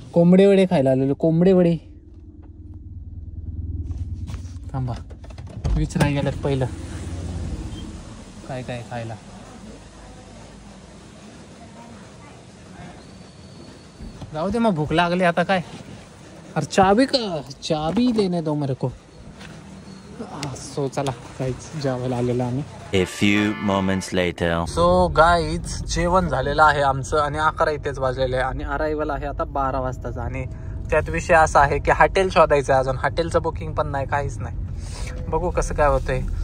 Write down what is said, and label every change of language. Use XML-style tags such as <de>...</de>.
<mr>कोंबडे वडे खायला आलेलो. कोंबडे वडे. थांबा विचाराय गेल्यात पहिलं काय काय खायला. जाऊ दे मग भूक लागली आता काय.</mr> <hi>अरे चाबी का चाबी लेने दो मेरे को.</hi> <mr>सो चला काहीच जेवायला आलेलं आम्ही.</mr> <en>A few moments later. So guys</en> <mr>जेवण झालेलं आहे आमचं आणि 11 इथेच वाजलेले आहे आणि अरायवल आहे आता 12 वाजताचा. आणि त्यात विषय असा आहे की हॉटेल शोधायचं आहे. अजून हॉटेलचं बुकिंग पण नाही काहीच नाही. बघू कसं काय होतंय.</mr>